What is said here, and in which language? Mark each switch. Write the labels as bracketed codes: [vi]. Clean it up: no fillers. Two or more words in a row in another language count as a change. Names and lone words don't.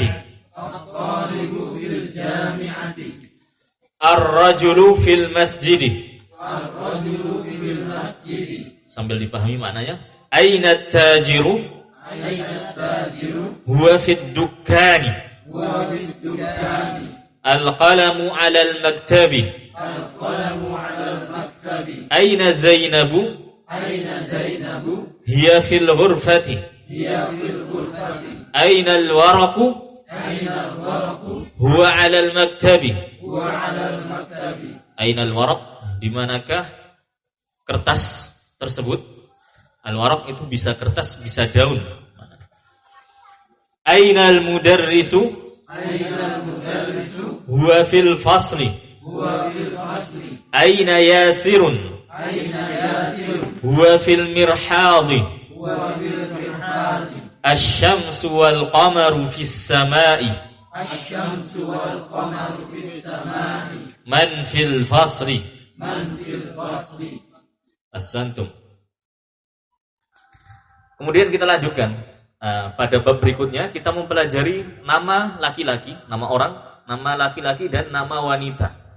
[ar] الطالب في الجامعة. الرجل في المسجد. الرجل في المسجد. [id] Sambil dipahami maknanya. [ar] أين تاجر? أين تاجر? هو في الدكان. هو في الدكان. القلم على المكتب. القلم على المكتب. أين زينب? أين زينب? هي في الغرفة. هي في الغرفة. أين الورق? أين الورق? هو على المكتب. هو على المكتب. أين الورق? [id] Di manakah kertas tersebut? Al-waraq itu bisa kertas, bisa daun. [ar] أين المدرس? أين المدرس? هو في الفصل. هو في الفصل. أين ياسر? أين ياسر. هو في المرحاض. هو في المرحاض. الشمس والقمر في السماء. الشمس والقمر في السماء. من في الفسر. من في الفصل. Ahsantum. [id] Kemudian kita lanjutkan. Pada bab berikutnya kita mempelajari nama laki-laki, nama orang, nama laki-laki dan nama wanita.